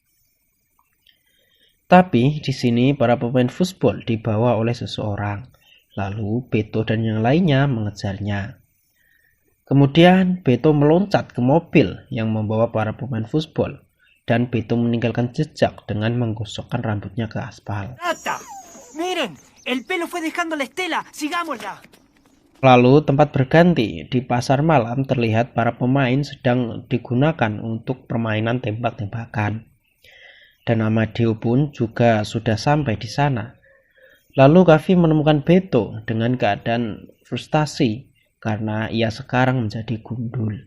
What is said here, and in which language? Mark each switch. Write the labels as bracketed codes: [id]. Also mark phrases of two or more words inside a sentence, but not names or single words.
[id] Tapi di sini para pemain futsal dibawa oleh seseorang. Lalu Beto dan yang lainnya mengejarnya. Kemudian Beto meloncat ke mobil yang membawa para pemain futsal. Dan Beto meninggalkan jejak dengan menggosokkan rambutnya ke aspal. [es] Miren, el pelo fue dejando la estela, sigámosla. [id] Lalu tempat berganti, di pasar malam terlihat para pemain sedang digunakan untuk permainan tembak-tembakan. Dan Amadeo pun juga sudah sampai di sana. Lalu Kavi menemukan Beto dengan keadaan frustasi karena ia sekarang menjadi gundul.